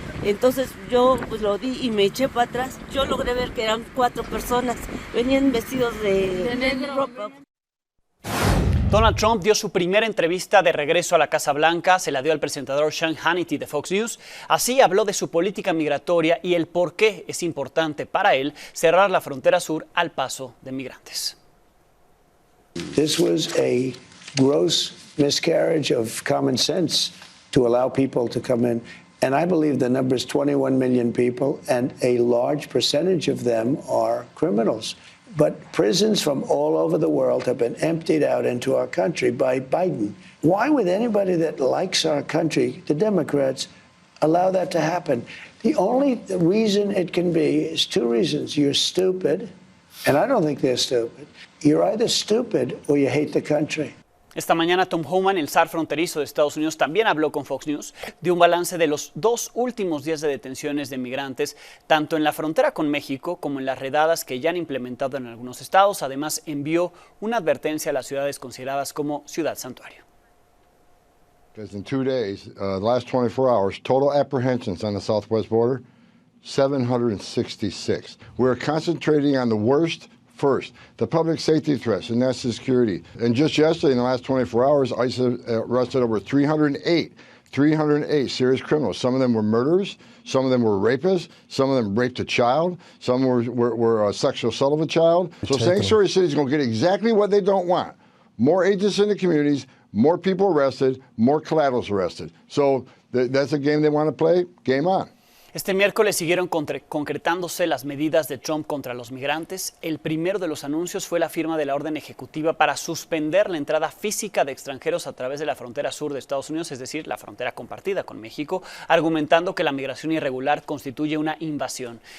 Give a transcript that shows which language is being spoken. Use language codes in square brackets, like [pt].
[es] Entonces yo pues lo di y me eché para atrás. Yo logré ver que eran 4 personas, venían vestidos de negro. Donald Trump dio su primera entrevista de regreso a la Casa Blanca, se la dio al presentador Sean Hannity de Fox News. Así habló de su política migratoria y el por qué es importante para él cerrar la frontera sur al paso de migrantes. [en] This was a gross miscarriage of common sense to allow people to come in. And I believe the number is 21 million people, and a large percentage of them are criminals. But prisons from all over the world have been emptied out into our country by Biden. Why would anybody that likes our country, the Democrats, allow that to happen? The only reason it can be is 2 reasons. You're stupid, and I don't think they're stupid. You're either stupid or you hate the country. Esta mañana Tom Homan, el zar fronterizo de Estados Unidos, también habló con Fox News, dio un balance de los 2 últimos días de detenciones de migrantes, tanto en la frontera con México como en las redadas que ya han implementado en algunos estados. Además, envió una advertencia a las ciudades consideradas como ciudad santuario. Because in 2 days, the last 24 hours, total apprehensions on the southwest border, 766. We're concentrating on the worst first, the public safety threats and national security. And just yesterday, in the last 24 hours, ICE arrested over 308 serious criminals. Some of them were murderers, some of them were rapists, some of them raped a child, some were sexual assault of a child. So Sanctuary City is going to get exactly what they don't want. More agents in the communities, more people arrested, more collaterals arrested. So that's a game they want to play. Game on. [es] Este miércoles siguieron concretándose las medidas de Trump contra los migrantes. El primero de los anuncios fue la firma de la orden ejecutiva para suspender la entrada física de extranjeros a través de la frontera sur de Estados Unidos, es decir, la frontera compartida con México, argumentando que la migración irregular constituye una invasión.